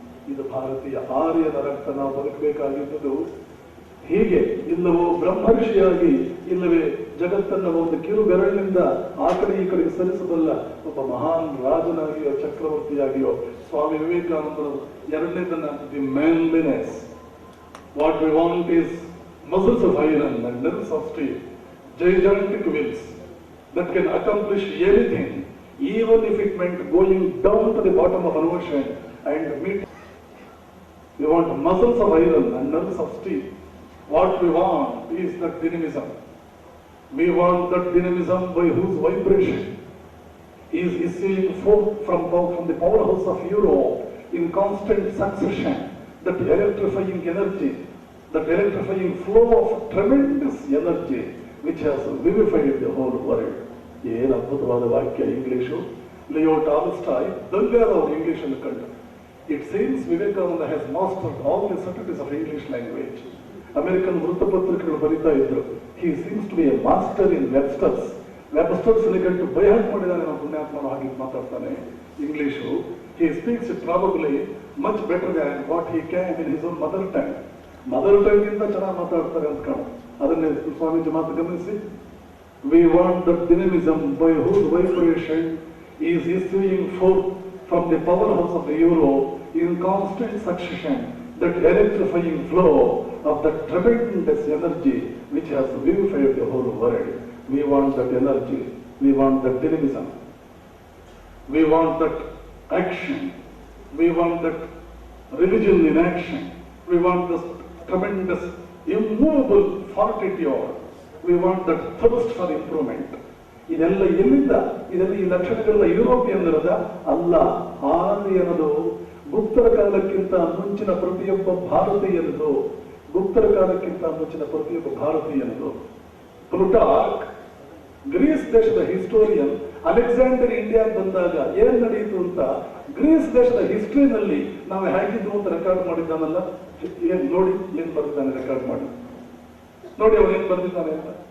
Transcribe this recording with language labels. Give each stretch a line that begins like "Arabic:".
Kannada: ಇದು ಭಾರತೀಯ ಆರ್ಯನ ರಕ್ತ. ನಾವು ಬದುಕಬೇಕಾಗಿದ್ದು ಹೀಗೆ, ಇಲ್ಲವೋ ಬ್ರಹ್ಮರ್ಷಿಯಾಗಿ, ಇಲ್ಲವೇ ಜಗತ್ತನ್ನ ಒಂದು ಕಿರು ಬೆರಳಿನಿಂದ ಆ ಕಡೆ ಈ ಕಡೆಗೆ ಸರಿಸಬಲ್ಲ ಒಬ್ಬ ಮಹಾನ್ ರಾಜನಾಗಿಯೋ ಚಕ್ರವರ್ತಿಯಾಗಿಯೋ. ಸ್ವಾಮಿ ವಿವೇಕಾನಂದರು ಎರಡನೇದನ್ನ,
English: The manliness. What we want is muscles of iron and nerves of steel, gigantic wills that can accomplish anything, even if it meant going down to the bottom of an ocean and meet. We want muscles of iron and nerves of steel. What we want is that dynamism. We want that dynamism by whose vibration is issuing forth from the powerhouse of Europe in constant succession, that electrifying energy, that electrifying flow of tremendous energy which has vivified the whole world.
Kannada: ಏನು ಅದ್ಭುತವಾದ ವಾಕ್ಯ English. Leo Tolstoy ದಂಗಾದವರು English ಅನ್ನು ಕಂಡು.
English: It seems Vivekananda has mastered all the subtleties of English language.
Kannada: American ವೃತ್ತಪತ್ರಿಕೆಗಳು ಬರೀತಾ ಇದ್ರು,
English: he seems to be a master in Webster's.
Kannada: Webster's ಕಂಡು by heart ಮಾಡಿದಾನೆ ನಾವು ಪುಣ್ಯಾತ್ಮನು ಹಾಗೆ ಮಾತಾಡ್ತಾನೆ English.
English: He speaks it probably much better than what he can in his own mother tongue.
Kannada: Mother tongue ಗಿಂತ ಚೆನ್ನಾಗಿ ಮಾತಾಡ್ತಾರೆ ಅಂತ ಕಾಣು. ಅದನ್ನೇ ಸ್ವಾಮೀಜಿ ಮಾತು ಗಮನಿಸಿ.
English: We want that dynamism by whose vibration is issuing forth from the powerhouse of the Europe in constant succession, that electrifying flow of that tremendous energy which has vivified the whole world. We want that energy, we want that dynamism, we want that action, we want that religion in action, we want this tremendous immovable fortitude, we want that thirst for improvement.
Kannada: ಇದೆಲ್ಲ ಎಲ್ಲಿಂದ? ಇದೆಲ್ಲ ಈ ಲಕ್ಷಣಗಳೆಲ್ಲ ಯುರೋಪಿಯನ್ನರದ ಅಲ್ಲ, ಆರ್ಯನದು. ಗುಪ್ತರ ಕಾಲಕ್ಕಿಂತ ಮುಂಚಿನ ಪ್ರತಿಯೊಬ್ಬ ಭಾರತೀಯನದು, ಗುಪ್ತರ ಕಾಲಕ್ಕಿಂತ ಮುಂಚಿನ ಪ್ರತಿಯೊಬ್ಬ ಭಾರತೀಯನದು. Plutarch, Greece ದೇಶದ ಹಿಸ್ಟೋರಿಯನ್, ಅಲೆಕ್ಸಾಂಡರ್ ಇಂಡಿಯಾ ಬಂದಾಗ ಏನ್ ನಡೆಯಿತು ಅಂತ ಗ್ರೀಸ್ ದೇಶದ ಹಿಸ್ಟ್ರಿನಲ್ಲಿ ನಾವು ಹೇಗಿದ್ದು ಅಂತ ರೆಕಾರ್ಡ್ ಮಾಡಿದ್ದಾನಲ್ಲ, ಏನ್ ನೋಡಿ ಏನ್ ಬರ್ದಿದ್ದಾನೆ ರೆಕಾರ್ಡ್ ಮಾಡಿ ನೋಡಿ, ಅವನು ಏನ್ ಬರ್ದಿದ್ದಾನೆ ಅಂತ.